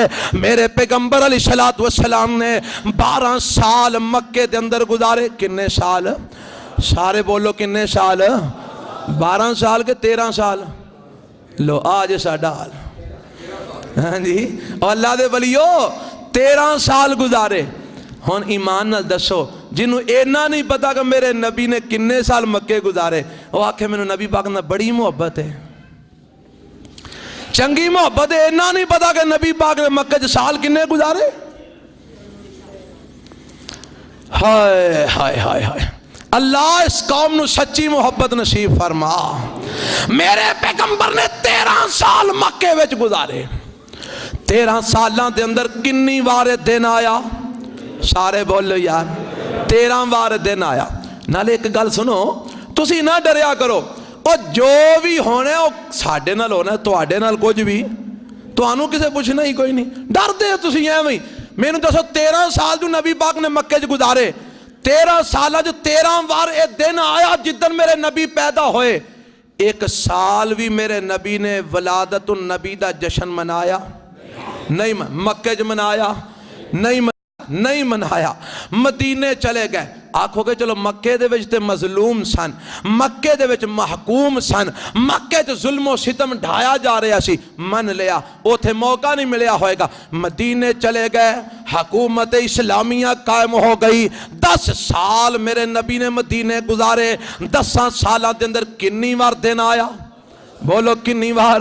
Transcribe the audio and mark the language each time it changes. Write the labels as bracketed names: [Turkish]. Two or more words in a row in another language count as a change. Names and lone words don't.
[Punjabi] میرے پیغمبر علیہ السلام نے 12 سال مکے دے اندر گزارے۔ کنے سال؟ سارے بولو کنے سال؟ 12 سال کے 13 سال؟ لو آج ساڈا حال، ہاں جی۔ اور اللہ دے ولیو 13 سال گزارے۔ ہن ایمان نال دسو جنوں اینا نہیں پتا کہ میرے نبی نے کنے سال مکے گزارے، وہ آکھے میں نبی پاک نہ بڑی محبت ہے، چنگی محبت ہے، اینا نہیں پتا کہ نبی پاک نے مکے سال کنے گزارے۔ ہائے ہائے ہائے ہائے، اللہ اس قوم نو سچی محبت نصیب فرما۔ میرے پیغمبر نے 13 سال مکے وچ گزارے۔ 13 سالاں دے اندر کنی وارے دن آیا؟ سارے بولو یار، 13 وار دن آیا۔ نالے ایک گل سنو، تسی نہ ڈریا کرو، اور جو بھی ہونے وہ ساڑھے نال ہونا ہے، تواڈے نال کچھ بھی توانوں کسے پوچھنا ہی کوئی نہیں، ڈر دے تسی ایویں ہی۔ میں نے دسو 13 سال جو نبی پاک نے مکے جو گزارے، 13 سالہ جو 13 وار اے دن آیا جدن میرے نبی پیدا ہوئے۔ ایک سال بھی میرے نبی نے [Arabic] ولادت النبی [Punjabi] دا جشن منایا نہیں، مکے جو منایا نہیں منایا، مدینے چلے گئے۔ آکھو گے چلو مکے دے وچ تے مظلوم سن، مکے دے وچ محکوم سن، مکے تے ظلم و ستم ڈھایا جا رہا سی، من لیا، اوتھے موقع نہیں ملیا ہوئے گا۔ مدینے چلے گئے، حکومت اسلامیہ قائم ہو گئی۔ 10 سال میرے نبی نے مدینے گزارے۔ 10 سالاں دے اندر کنی وار دن آیا؟ بولو کنی وار؟